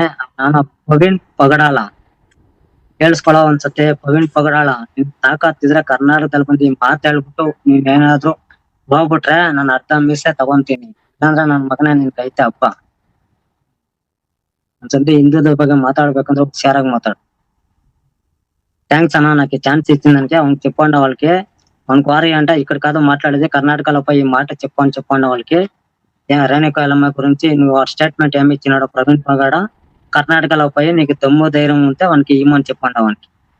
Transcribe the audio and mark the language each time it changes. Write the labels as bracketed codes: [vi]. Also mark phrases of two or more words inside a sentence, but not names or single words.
[kn] ನಾನು ಪ್ರವೀಣ್ ಪಗಡಾಲ ಕೇಳಿಸ್ಕೊಳ್ಳೋ ಒಂದ್ಸತಿ, ಪ್ರವೀಣ್ ಪಗಡಾಳ, ನಿಮ್ ತಾಕತ್ತಿದ್ರೆ ಕರ್ನಾಟಕದಲ್ಲಿ ಬಂದು ಮಾತಾಡ್ಬಿಟ್ಟು ನೀವೇನಾದ್ರು ಹೋಗ್ಬಿಟ್ರೆ ನಾನು ಅರ್ಧ ಮೀಸೆ ತಗೊಂತೀನಿ, ಇಲ್ಲಾಂದ್ರೆ ನನ್ ಮಗನೇ ನಿನ್ ಕೈತೆ ಹಬ್ಬ. ಒಂದ್ಸತಿ ಹಿಂದೂದ ಬಗ್ಗೆ మాట్లాడಬೇಕಂದ್ರೆ ಹುಷಾರಾಗಿ మాట్లాడు. [te] థ్యాంక్స్ అన్న, నాకు ఛాన్స్ ఇచ్చిందానికి. అవును చెప్పండి వాళ్ళకి, మనకు వారి అంటే ఇక్కడ కాదు మాట్లాడేది, కర్ణాటకలో పోయి ఈ మాట చెప్పండి వాళ్ళకి. రేణుకా ఎల్లమ్మ గురించి నువ్వు స్టేట్మెంట్ ఏమి ఇచ్చినాడో ప్రవీణ్ పగడ, కర్ణాటకలో పోయి నీకు దమ్ము ధైర్యం ఉంటే వానికి ఇమ్మని చెప్పండి వానికి.